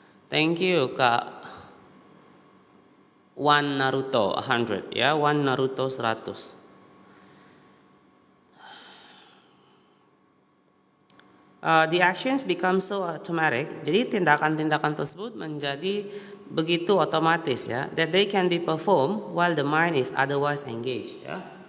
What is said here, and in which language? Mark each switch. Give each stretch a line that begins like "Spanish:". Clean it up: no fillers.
English: Thank you Kak One Naruto 100 ya. One Naruto 100. The actions become so automatic.
Indonesian: Jadi tindakan-tindakan tersebut menjadi begitu otomatis ya.
English: That they can be performed while the mind is otherwise engaged ya.